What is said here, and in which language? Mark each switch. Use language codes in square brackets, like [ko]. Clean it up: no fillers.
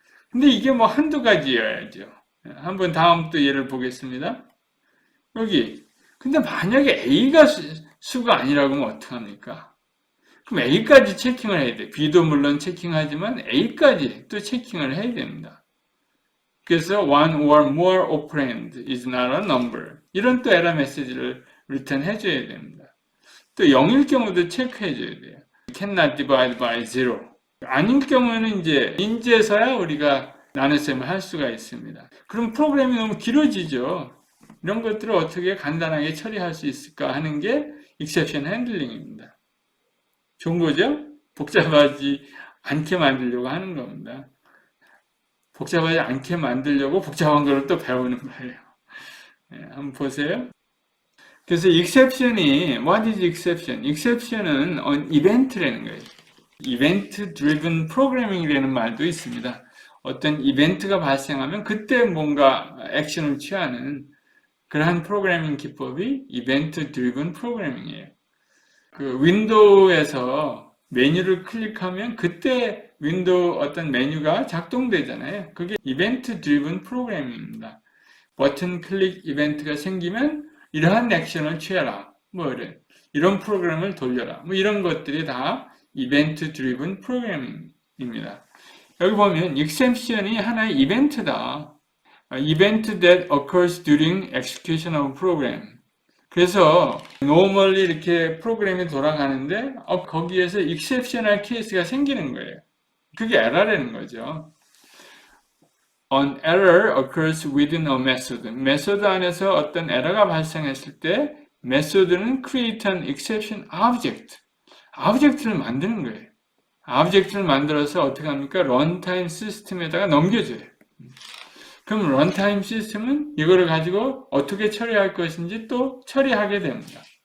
[ko] 근데 이게 뭐 한두 가지여야죠. 한번 다음 또 예를 보겠습니다. 여기 근데 만약에 A가 수가 아니라고 하면 어떡합니까? 그럼 A까지 체킹을 해야 돼. B도 물론 체킹하지만 A까지 또 체킹을 해야 됩니다. 그래서 [en] one or more operand is not a number [ko] 이런 또 에러 메시지를 return 해줘야 됩니다. 또 0일 경우도 체크해줘야 돼요. [en] cannot divide by 0 [ko] 아닌 경우는 이제 인제서야 우리가 나눗셈을 할 수가 있습니다. 그럼 프로그램이 너무 길어지죠. 이런 것들을 어떻게 간단하게 처리할 수 있을까 하는 게 exception handling입니다. 좋은 거죠? 복잡하지 않게 만들려고 하는 겁니다. 복잡하지 않게 만들려고 복잡한 걸 또 배우는 거예요. 네, 한번 보세요. 그래서 exception이 [en] what is exception? [ko] exception은 an event라는 거예요. event driven programming이라는 말도 있습니다. 어떤 이벤트가 발생하면 그때 뭔가 액션을 취하는 그러한 프로그래밍 기법이 event driven programming이에요. 그 윈도우에서 메뉴를 클릭하면 그때 윈도우 어떤 메뉴가 작동되잖아요. 그게 이벤트 드리븐 프로그래밍입니다. 버튼 클릭 이벤트가 생기면 이러한 액션을 취해라. 뭐 이런 프로그램을 돌려라. 뭐 이런 것들이 다 이벤트 드리븐 프로그래밍입니다. 여기 보면 exception이 하나의 이벤트다. [en] Event that occurs during execution of program. [ko] 그래서 normally 이렇게 프로그램이 돌아가는데 거기에서 exceptional case가 생기는 거예요. 그게 error라는 거죠. [en] An error occurs within a method. [ko] 메소드 안에서 어떤 에러가 발생했을 때 메소드는 [en] create an exception object. [ko] object를 만드는 거예요. object를 만들어서 어떻게 합니까? 런타임 시스템에다가 넘겨줘요. 그럼 런타임 시스템은 이거를 가지고 어떻게 처리할 것인지 또 처리하게 됩니다.